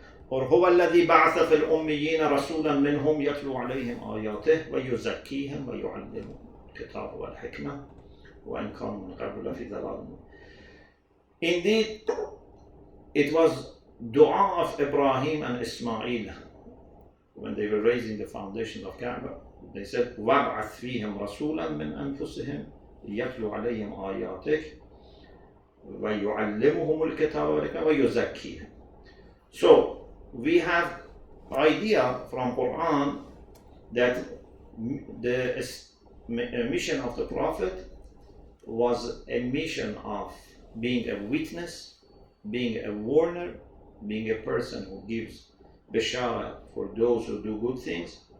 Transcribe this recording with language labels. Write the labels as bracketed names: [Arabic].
[Arabic] Or هُوَ الَّذِي بَعْثَ فِي الْأُمِّيِّينَ رَسُولًا مِّنْهُمْ يَتْلُو عَلَيْهِمْ آيَاتِهِ وَيُزَكِّيهِمْ وَيُعَلِّمُهُمُ الْكِتَابَ وَالْحِكْمَةَ وَإِنْ كَانُوا مِنْ قَبْلُ لَفِي ضَلَالٍ مُبِينٍ. [English] Indeed, it was dua of Ibrahim and Ismail when they were raising the foundation of Kaaba. They said, [Arabic] وَابْعَثْ فِيهِمْ رَسُولًا مِّنْ أَنفُسِهِمْ يَتْلُو عَلَيْهِمْ آيَاتِكَ وَيُعَلِّمُهُمُ الْكِتَابَ وَيُزَكِّيهِمْ. [English] So we have idea from Quran that the mission of the Prophet was a mission of being a witness, being a warner, being a person who gives bishara for those who do good things.